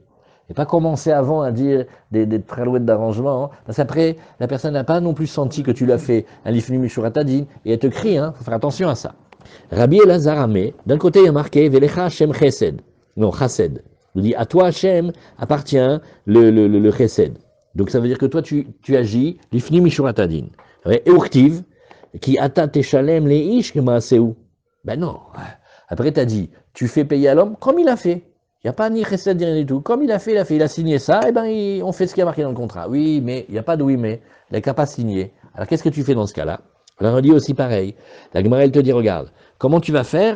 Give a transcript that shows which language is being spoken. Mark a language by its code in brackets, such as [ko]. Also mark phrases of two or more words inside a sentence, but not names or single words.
[fr] Et pas commencer avant à dire des tralouettes d'arrangement, hein, parce qu'après, la personne n'a pas non plus senti que tu l'as fait un [he] לפנים משורת הדין, [fr] et elle te crie, hein, faut faire attention à ça. Rabbi Elazar Amé, d'un côté il y a marqué [he] ולך השם חסד, [fr] non Chased. Il dit à toi Hashem appartient le Chesed. Donc ça veut dire que toi tu agis [he] לפנים משורת הדין. Et Urtiv, כי אתה תשלם לאיש כמעשהו. [fr] Ben non. Après tu as dit, tu fais payer à l'homme comme il a fait. Il n'y a pas ni chesed, rien du tout. Comme il a fait, il a signé ça, et ben on fait ce qui a marqué dans le contrat. Oui, mais il n'y a pas de oui, mais il n'a qu'à pas signer. Alors qu'est-ce que tu fais dans ce cas-là? Alors on dit aussi pareil. La Gemara elle te dit, regarde, comment tu vas faire?